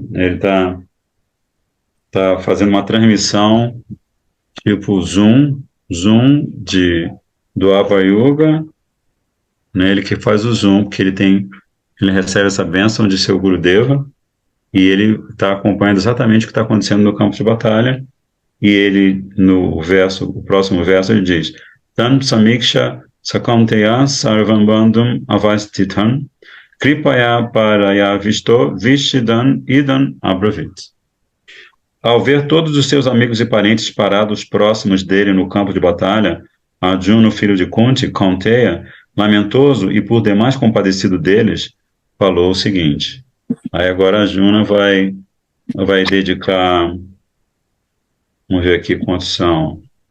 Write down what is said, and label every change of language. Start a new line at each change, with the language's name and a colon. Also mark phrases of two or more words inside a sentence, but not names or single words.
Portuguese: Ele está fazendo uma transmissão tipo Zoom do Ava Yuga, né? Ele que faz o Zoom, porque ele recebe essa bênção de seu Gurudeva, e ele está acompanhando exatamente o que está acontecendo no campo de batalha, e ele, o próximo verso, ele diz,
Sanskrit: Tan Samiksha Sakamteya Sarvam Bandhum Avastitan Kripaya Paraya Visto Vishidan Idan Abravit.
Portuguese: Ao ver todos os seus amigos e parentes parados próximos dele no campo de batalha, Arjuna, filho de Kunti, Kaunteya, lamentoso e por demais compadecido deles, falou o seguinte. Aí agora Arjuna vai dedicar, vamos ver aqui quantos são,